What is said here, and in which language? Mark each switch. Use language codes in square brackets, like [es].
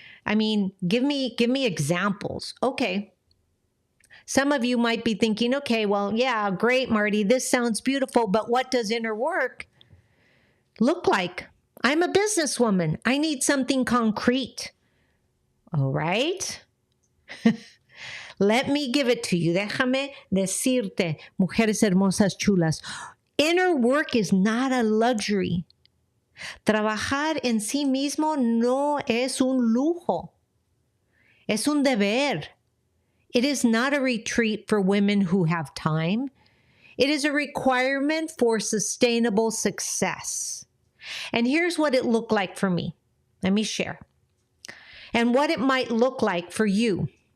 [en] I mean, give me examples. Okay. Some of you might be thinking, okay, well, yeah, great, Marti. This sounds beautiful, but what does inner work look like? I'm a businesswoman. I need something concrete. All right. Let me give it to you. [es] Déjame decirte, mujeres hermosas chulas. [en] Inner work is not a luxury. [es] Trabajar en sí mismo no es un lujo. Es un deber. [en] It is not a retreat for women who have time. It is a requirement for sustainable success. And here's what it looked like for me. Let me share. And what it might look like for you.